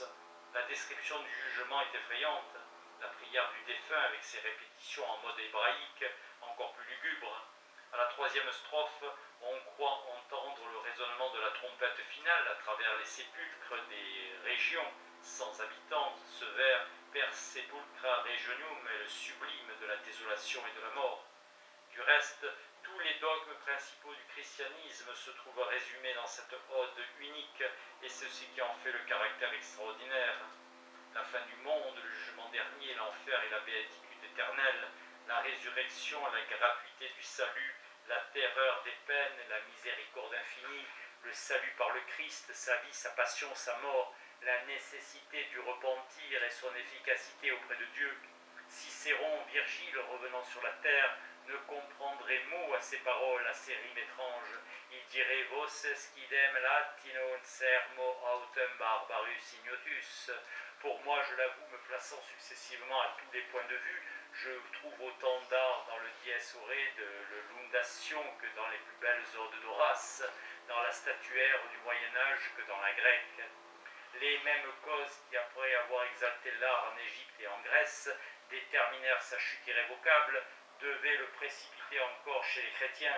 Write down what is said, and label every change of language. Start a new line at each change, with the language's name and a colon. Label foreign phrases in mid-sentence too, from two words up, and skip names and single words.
French: La description du jugement est effrayante. La prière du défunt avec ses répétitions en mode hébraïque, encore plus lugubre. À la 3e strophe, on croit entendre le résonnement de la trompette finale à travers les sépulcres des régions sans habitants. Ce vers
Latin: Per sepulcra regionum
French: est le sublime de la désolation et de la mort. Du reste, tous les dogmes principaux du christianisme se trouvent résumés dans cette ode unique, et c'est ce qui en fait le caractère extraordinaire. La fin du monde, le jugement dernier, l'enfer et la béatitude éternelle, la résurrection, la gratuité du salut, la terreur des peines, la miséricorde infinie, le salut par le Christ, sa vie, sa passion, sa mort, la nécessité du repentir et son efficacité auprès de Dieu. Cicéron, Virgile, revenant sur la terre, ne comprendrait mot à ces paroles, à ces rimes étranges. Il dirait
Latin: voces quidem latino sermo autem barbarus ignotus.
French: Pour moi, je l'avoue, me plaçant successivement à tous les points de vue, je trouve autant d'art dans le
Latin: dies irae
French: de l'undation que dans les plus belles odes d'Horace, dans la statuaire du Moyen-Âge que dans la grecque. Les mêmes causes qui, après avoir exalté l'art en Égypte et en Grèce, déterminèrent sa chute irrévocable, devaient le précipiter encore chez les chrétiens.